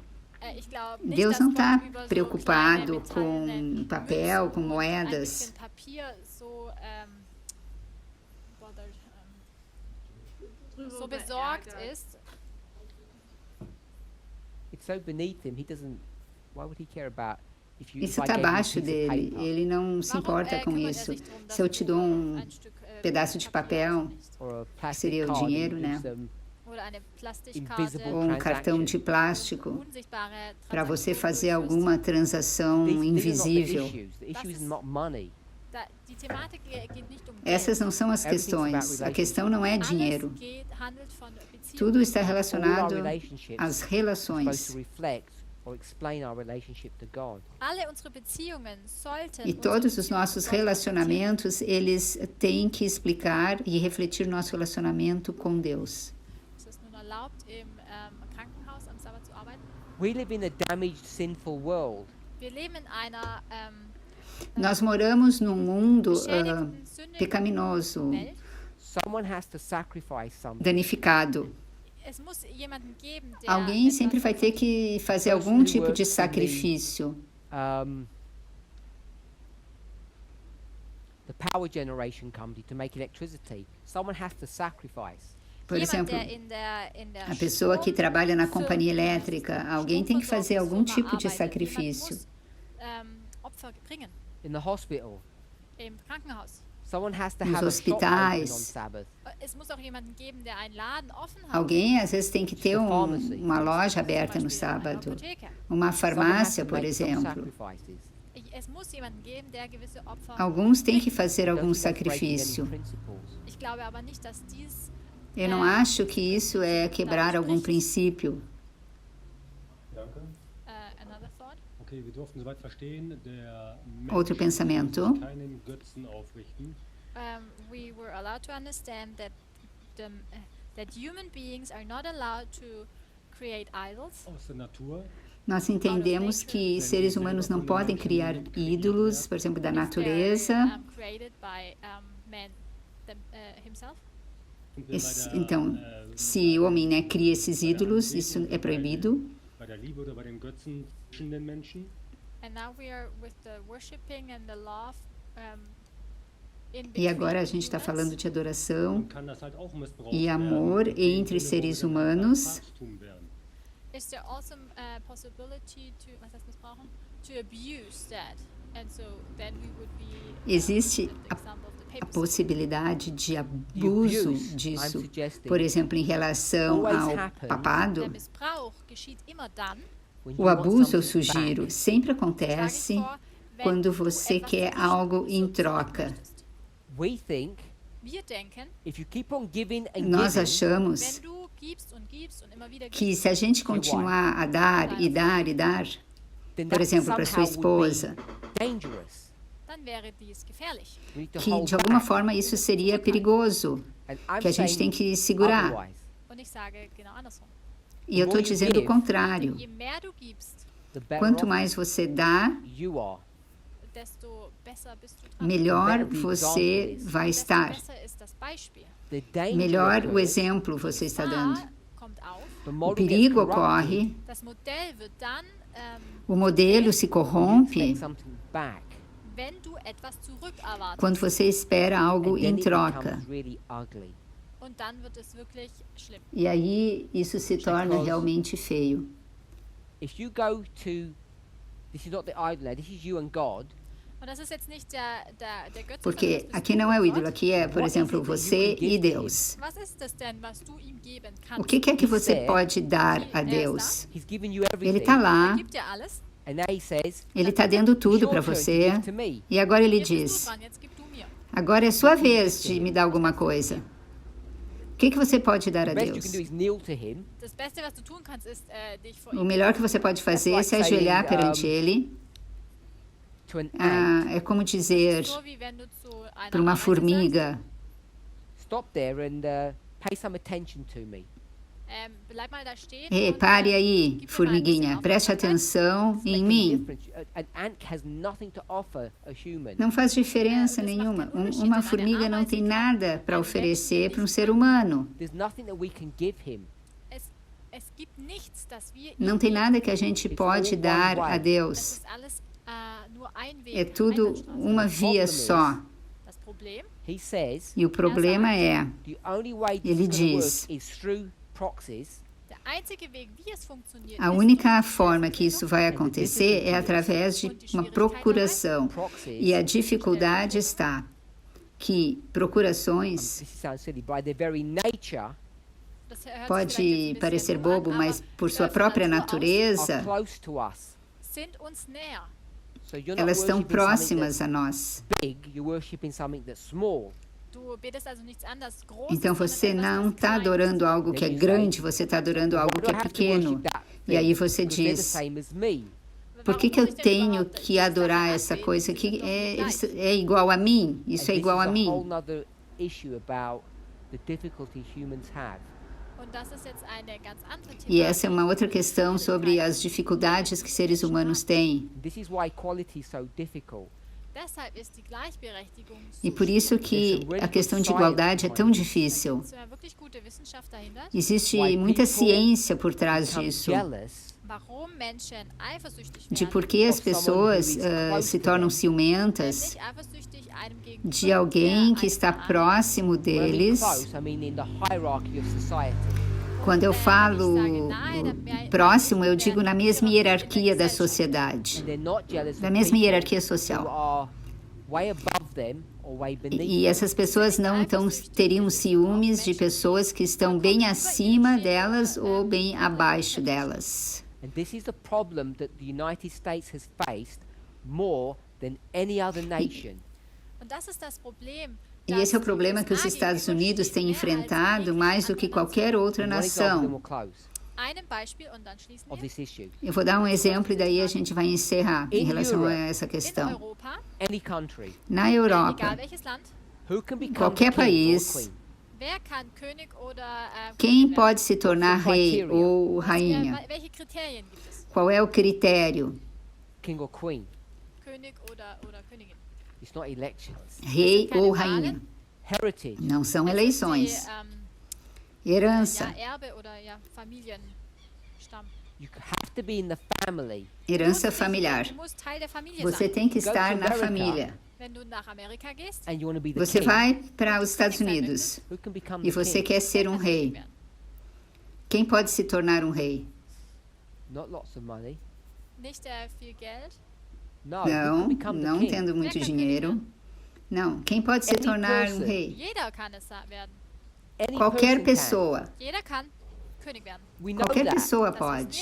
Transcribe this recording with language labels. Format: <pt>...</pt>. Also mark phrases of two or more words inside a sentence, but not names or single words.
<pt>Deus não está preocupado com papel, com moedas.</pt> <de>Pia so, so besorgt ist.</de> <en>It's so beneath him. He doesn't. Why would he care about if you?</en> <pt>Isso</pt> <en>if I</en> <pt>está</pt> <en>gave you a</en> <pt>abaixo</pt> <en>piece of</en> <pt>dele.</pt> <en>paper</en> <pt>Ele não se importa com</pt> <de>kümmert</de> <pt>isso.</pt> <de>sich drum, dass</de> <pt>Se eu te</pt> <de>du</de> <pt>dou um</pt> <de>ein Stück,</de> <pt>pedaço de</pt> <de>Papier</de> <pt>papel,</pt> <de>aufnimmst?</de> <en>or a</en> <pt>que</pt> <en>plastic</en> <pt>seria o</pt> <en>card and</en> <pt>dinheiro,</pt> <en>you</en> <pt>né?</pt> <en>do some</en> <de>Oder eine Plastikkarte,</de> <en>invisible</en> <pt>ou um cartão de</pt> <en>transaction.</en> <pt>plástico,</pt> <de>unsichtbare</de> <pt>para você</pt> <de>Transaktion</de> <pt>fazer</pt> <de>durchführst.</de> <pt>alguma transação</pt> <en>These are not the</en> <pt>invisível.</pt> <en>issues. The issue</en> <de>Das</de> <en>is</en> <de>ist-</de> <en>not money.</en> <de>Die Thematik geht nicht um</de> <pt>Essas não são as</pt> <en>Everything's about</en> <pt>questões. A questão não é</pt> <de>Geld.</de> <pt>dinheiro.</pt> <de>Alles handelt von Beziehungen.</de> <pt>Tudo está</pt> <en>All our</en> <pt>relacionado</pt> <en>relationships</en> <pt>às</pt> <en>are supposed</en> <pt>relações.</pt> <en>to reflect or explain our relationship to God.</en> <de>Alle unsere Beziehungen sollten</de> <pt>E todos os</pt> <de>unsere</de> <pt>nossos</pt> <de>Beziehung zu Gott</de> <pt>relacionamentos, eles têm que explicar e refletir nosso relacionamento com Deus.</pt> <de>reflektieren. Ist es nun erlaubt, im Krankenhaus am Sabbat zu arbeiten?</de> <en>We live in a damaged, sinful world.</en> <de>Wir leben in einer</de> <pt>Nós moramos num mundo</pt> <de>beschädigten, sündigen</de> <pt>pecaminoso,</pt> <de>Welt.</de> <en>Someone has to sacrifice something.</en> <pt>danificado.</pt> <de>Es muss jemanden geben, der</de> <pt>Alguém</pt> <de>etwas</de> <pt>sempre vai ter que fazer algum tipo de sacrifício.</pt> <en>Um, the power generation company to make electricity. Someone has to sacrifice.</en> <pt>Por exemplo,</pt> <de>der in der</de> <pt>a pessoa que trabalha na companhia</pt> <de>Strom-</de> <pt>elétrica, alguém tem que fazer algum tipo de sacrifício.</pt> <de>Jemand muss, Opfer bringen</de> <en>In the hospital,</en> <de>im Krankenhaus.</de> <en>someone has to</en> <pt>Nos</pt> <en>have a shop open on</en> <pt>hospitais.</pt> <en>Sabbath.</en> <de>Es muss auch jemanden geben, der einen Laden offen hat.</de> <pt>Alguém às vezes tem que ter uma loja aberta no sábado, uma farmácia, por exemplo.</pt> <de>Es muss jemanden geben, der gewisse Opfer.</de> <pt>Alguns têm que fazer algum sacrifício.</pt> <de>Ich glaube aber nicht, dass dies</de> <pt>Eu não acho que isso é quebrar algum princípio.</pt> <de>Danke.</de> <en>another thought.</en> <de>Okay, wir durften soweit verstehen, der</de> <pt>Outro</pt> <de>Mensch</de> <pt>pensamento.</pt> <de>muss keinen Götzen aufrichten.</de> <en>We were allowed to understand that that human beings are not allowed to create idols.</en> <de>Aus der Natur.</de> <pt>Nós entendemos que seres humanos não podem criar ídolos, por exemplo, da natureza.</pt> <en>Created by man himself.</en> <de>Und wir bei der,</de> <pt>Então, se o homem, né, cria esses ídolos, isso é proibido.</pt> <de>bei der Liebe oder bei dem Götzen zwischen den Menschen.</de> <en>And now we are with the worshiping and the love.</en> <pt>E agora a gente está falando de adoração</pt> <de>Man kann das halt auch missbraucht</de> <pt>e amor</pt> <de>werden, in dem</de> <pt>entre</pt> <de>Sinne, wo</de> <pt>seres</pt> <de>wir dann</de> <pt>humanos.</pt> <de>Papsttum wären.</de> <en>Is there also a possibility to,</en> <de>was heißt missbrauchen?</de> <en>To abuse that, and so then we would be.</en> <pt>Existe</pt> <en>the example of the</en> <pt>a</pt> <en>papacy.</en> <pt>possibilidade de abuso</pt> <en>abuse, I'm</en> <pt>disso,</pt> <en>suggesting,</en> <pt>por exemplo, em relação ao papado.</pt> <de>Der Missbrauch geschieht immer dann.</de> <en>when you</en> <pt>O</pt> <en>want</en> <pt>abuso, eu</pt> <en>something</en> <pt>sugiro,</pt> <en>back.</en> <pt>sempre</pt> <de>Schlage ich</de> <pt>acontece</pt> <de>vor, wenn</de> <pt>quando</pt> <de>du</de> <pt>você</pt> <de>etwas</de> <pt>quer algo em</pt> <de>zurückgeben</de> <pt>troca.</pt> <de>möchtest.</de> <en>We think</en> <de>Wir denken,</de> <en>if you keep on giving and</en> <pt>Nós</pt> <en>giving,</en> <pt>achamos</pt> <de>wenn du gibst und immer wieder</de> <pt>que</pt> <de>gibst,</de> <pt>se a gente continuar a dar e dar e dar,</pt> <en>then</en> <pt>por</pt> <en>that</en> <pt>exemplo, para sua</pt> <en>somehow would be</en> <pt>esposa,</pt> <en>dangerous.</en> <de>dann wäre dies gefährlich.</de> <en>We need to</en> <pt>que</pt> <en>hold</en> <pt>de alguma</pt> <en>back.</en> <pt>forma isso seria perigoso,</pt> <en>And I'm</en> <pt>que a gente tem</pt> <en>saying</en> <pt>que segurar.</pt> <en>otherwise.</en> <de>Und ich sage genau andersrum.</de> <pt>E eu estou dizendo o contrário.</pt> <de>Je mehr du gibst,</de> <en>The better</en> <pt>Quanto</pt> <en>off</en> <pt>mais você dá,</pt> <en>you are.</en> <de>desto besser bist du dran.</de> <pt>melhor você vai</pt> <de>Desto</de> <pt>estar.</pt> <de>besser ist das Beispiel.</de> <en>The danger</en> <pt>Melhor o</pt> <en>occurs,</en> <pt>exemplo você está dando.</pt> <de>Kommt auf.</de> <en>the</en> <pt>O</pt> <en>model gets</en> <pt>perigo</pt> <en>corrupted,</en> <pt>ocorre,</pt> <de>Das Modell wird dann,</de> <pt>o modelo se</pt> <en>you</en> <pt>corrompe</pt> <en>expect something back,</en> <de>wenn du etwas zurückerwartest.</de> <pt>quando você espera algo</pt> <en>and then</en> <pt>em</pt> <en>it</en> <pt>troca.</pt> <en>becomes really ugly.</en> <de>Und dann wird es wirklich schlimm.</de> <pt>E aí isso se torna realmente feio.</pt> <en>If you go to, this is not the idol, now, this is you and God.</en> <de>Und das ist jetzt nicht der Götze,</de> <pt>Porque</pt> <de>sondern das bist</de> <pt>aqui</pt> <de>du</de> <pt>não é o</pt> <de>und</de> <pt>ídolo,</pt> <de>Gott.</de> <pt>aqui é, por exemplo, você e Deus.</pt> <de>Was ist das denn, was du ihm geben</de> <pt>O</pt> <de>kannst?</de> <pt>que é que você pode dar a Deus?</pt> <en>He's given you</en> <pt>Ele</pt> <en>everything.</en> <pt>está</pt> <de>Er</de> <pt>lá,</pt> <de>gibt dir alles.</de> <en>And now he says,</en> <pt>ele está dando</pt> <en>it's</en> <pt>tudo</pt> <en>your</en> <pt>para</pt> <en>turn to</en> <pt>você.</pt> <en>give to me.</en> <pt>E agora ele</pt> <de>Jetzt bist</de> <pt>diz:</pt> <de>du dran, jetzt gib du mir.</de> <pt>agora é sua vez de me dar alguma coisa. O que você pode dar a</pt> <en>The best you</en> <pt>Deus?</pt> <en>can do is kneel to him.</en> <de>Das Beste, was du tun kannst, ist, dich vor</de> <pt>O</pt> <de>ihm</de> <pt>melhor que você pode fazer é se ajoelhar perante Ele.</pt> <en>To an ant.</en> <pt>É como dizer</pt> <de>so, wie wenn du zu einer</de> <pt>para uma</pt> <de>Ameise</de> <pt>formiga:</pt> <en>Stop there and pay some attention to me.</en> <de>sagst, bleib mal da stehen</de> <pt>ei,</pt> <de>und,</de> <pt>pare aí,</pt> <de>gib mir mal ein bisschen</de> <pt>formiguinha, preste</pt> <de>Aufmerksamkeit.</de> <pt>atenção em</pt> <en>Make a</en> <pt>mim.</pt> <en>difference. An ant has nothing to offer a human.</en> <pt>Não faz diferença nenhuma. Uma formiga não tem nada para oferecer para um ser humano.</pt> <en>There's nothing that we can give him.</en> <de>Es gibt nichts, das wir</de> <pt>Não</pt> <de>ihm</de> <pt>tem</pt> <de>geben.</de> <pt>nada que a gente pode dar a</pt> <de>Es</de> <pt>Deus.</pt> <de>ist alles nur</de> <pt>É tudo uma via só.</pt> <en>He says</en> <pt>E o problema é,</pt> <en>the only way</en> <pt>ele</pt> <en>this is going to</en> <pt>diz,</pt> <en>work is through proxies.</en> <pt>a única forma que isso vai acontecer é através de uma procuração. E a dificuldade está que procurações,</pt> <en>This sounds silly. By their very nature,</en> <pt>pode parecer bobo, mas por sua própria</pt> <en>are</en> <pt>natureza,</pt> <en>close to us. So you're not</en> <pt>elas estão</pt> <en>worshipping something</en> <pt>próximas a nós.</pt> <en>that's big. You're worshiping something that's small.</en> <pt>Então você não está adorando algo que é grande, você está adorando algo</pt> <en>Why do</en> <pt>que</pt> <en>I</en> <pt>é</pt> <en>have to</en> <pt>pequeno.</pt> <en>worship that</en> <pt>E aí</pt> <en>thing?</en> <pt>você</pt> <en>Because they're the</en> <pt>diz,</pt> <en>same as me.</en> <pt>por que eu tenho que adorar essa coisa que é igual a mim? Isso</pt> <en>And</en> <pt>é igual a</pt> <en>this is a whole</en> <pt>mim.</pt> <en>nother issue about the difficulty humans have.</en> <pt>E essa é uma outra questão sobre as dificuldades que seres humanos têm.</pt> <en>This is why equality is so difficult.</en> <pt>E por isso que a questão de igualdade é tão difícil. Existe muita ciência por trás</pt> <en>Become</en> <pt>disso,</pt> <en>jealous</en> <pt>de por que as pessoas se tornam ciumentas de alguém que está próximo</pt> <en>When I mean</en> <pt>deles.</pt> <en>close, I mean in the hierarchy of society.</en> <pt>Quando eu falo próximo, eu digo na mesma hierarquia da sociedade,</pt> <en>And they're not jealous</en> <pt>da</pt> <en>of</en> <pt>mesma</pt> <en>people</en> <pt>hierarquia</pt> <en>who</en> <pt>social.</pt> <en>are way above them or way beneath</en> <pt>E</pt> <en>them.</en> <pt>essas pessoas não teriam ciúmes de pessoas que estão bem acima delas ou bem abaixo delas.</pt> <en>And this is the problem that the United States has faced more than any other nation.</en> <pt>E esse é o problema que os Estados Unidos têm enfrentado mais do que qualquer outra</pt> <en>One example, then</en> <pt>nação.</pt> <en>we'll close, of this issue.</en> <pt>Eu vou dar um exemplo e daí a gente vai encerrar em relação a essa questão.</pt> <en>Any country,</en> <pt>Na Europa,</pt> <en>who can become</en> <pt>qualquer</pt> <en>the king or</en> <pt>país,</pt> <en>queen?</en> <pt>quem pode se tornar rei ou rainha? Qual é o critério?</pt> <en>King or queen? It's not elections.</en> <pt>Rei ou rainha?</pt> <en>Heritage.</en> <pt>Não são eleições. Herança.</pt> <en>You have to be in the family.</en> <pt>Herança familiar. Você tem que estar na família.</pt> <en>And you want to be the</en> <pt>Você</pt> <en>king.</en> <pt>vai para os Estados Unidos</pt> <en>Who can become</en> <pt>e</pt> <en>the</en> <pt>você</pt> <en>king?</en> <pt>quer ser um rei. Quem pode se tornar um rei?</pt> <en>Not lots of money. No, who</en> <pt>Não,</pt> <en>can become the</en> <pt>não</pt> <en>king?</en> <pt>tendo muito dinheiro. Não, quem pode se</pt> <en>Any</en> <pt>tornar um</pt> <en>person.</en> <pt>rei?</pt> <en>Any</en> <pt>Qualquer</pt> <en>person can.</en> <pt>pessoa.</pt> <en>We know</en> <pt>Qualquer</pt> <en>that.</en> <pt>pessoa pode.</pt>